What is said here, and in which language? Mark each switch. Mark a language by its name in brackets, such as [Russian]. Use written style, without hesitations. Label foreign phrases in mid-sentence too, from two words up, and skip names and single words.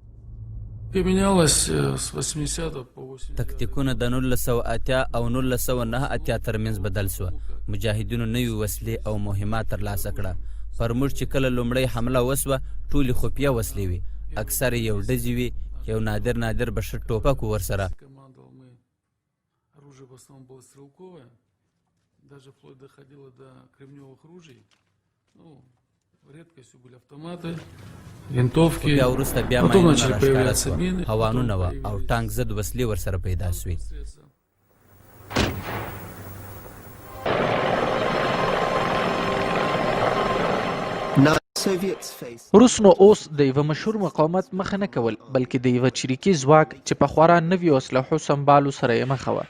[Pashto] تکتیکونه د 1980 او 1989 ترمنځ بدل سو. مجاهدینو نوې وسلې او مهمات ترلاسه کړه. پر موږ چې کله لومړی حمله وسوه ټولې خفیه وسلې وي. اکثر یو ډزې وي یو نادر بشر ټوپک ورسره. [Russian] редкостью были автоматы, винтовки, [Pashto] بیا وروسته بیا [Russian] потом [Pashto] ماینونه [Russian] начали [Pashto] راښکاره [Russian] появляться [Pashto] سوه. [Russian] мины. [Pashto] هوانونه وه او ټانک ضد وسلې ورسره پیدا سوې. روس نو اوس د یو مشهور مقاومت مخه نه کول بلکې د یو چریکي ځواک چې په خورا نوي اسلحو سمبالو سره یې مخه وه.